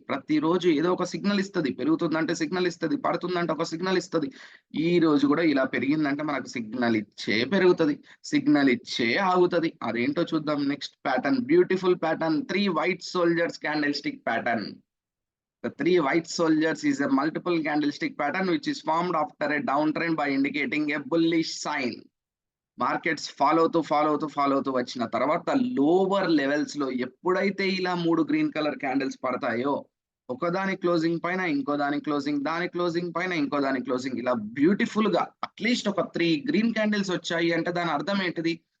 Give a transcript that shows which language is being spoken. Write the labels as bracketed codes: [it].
[te] ప్రతిరోజు ఏదో ఒక సిగ్నల్ ఇస్తుంది, పెరుగుతుందంటే సిగ్నల్ ఇస్తుంది, పడుతుందంటే ఒక సిగ్నల్ ఇస్తుంది. ఈ రోజు కూడా ఇలా పెరిగిందంటే మనకు సిగ్నల్ ఇచ్చే పెరుగుతుంది, సిగ్నల్ ఇచ్చే ఆగుతుంది. అదేంటో చూద్దాం. [en] Next pattern, beautiful pattern, 3 white soldiers candlestick pattern. The 3 white soldiers is a multiple candlestick pattern which is formed after a downtrend by indicating a bullish sign. [te] Markets follow అవుతూ వచ్చిన తర్వాత lower levels లో ఎప్పుడైతే ఇలా 3 green colour candles పడతాయో, ఒకదాని closing పైన ఇంకో దాని క్లోజింగ్, దాని క్లోజింగ్ పైన ఇంకో దాని క్లోజింగ్, ఇలా బ్యూటిఫుల్ గా అట్లీస్ట్ ఒక 3 గ్రీన్ క్యాండిల్స్ వచ్చాయి అంటే దాని అర్థం ఏంటిది?